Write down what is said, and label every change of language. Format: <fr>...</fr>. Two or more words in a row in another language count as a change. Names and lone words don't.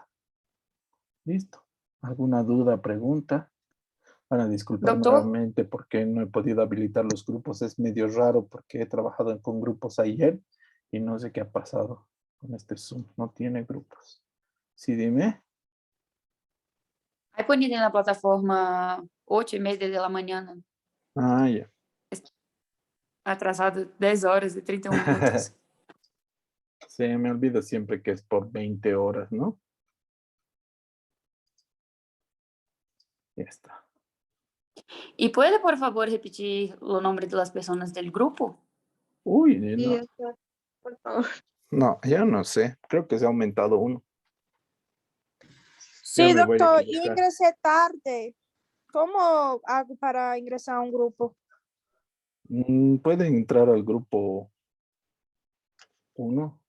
<es>¿Listo? ¿Alguna duda, pregunta? Van a disculpar Doctor. nuevamente porque no he podido habilitar los grupos. Es medio raro porque he trabajado con grupos ayer y no sé qué ha pasado con este Zoom. No tiene grupos. Sí, dime.</es> <pt>Aí ponido na plataforma 8:30 da manhã, né?</pt> <es>Ah, ya. Atrasado 10 horas e 31 minutos. Se me olvida siempre que es por 20 horas, ¿no? Ya está.</es> <pt>E pode, por favor, repetir o nome das pessoas do grupo?</pt> <es>Uy, Sí, no, doctor, por favor. no, ya no sé. Creo que se ha aumentado uno. Ya Sí, me voy a doctor, yo equivocar. ingresé tarde. ¿Cómo hago para ingresar a un grupo? Pueden entrar al grupo 1.</es>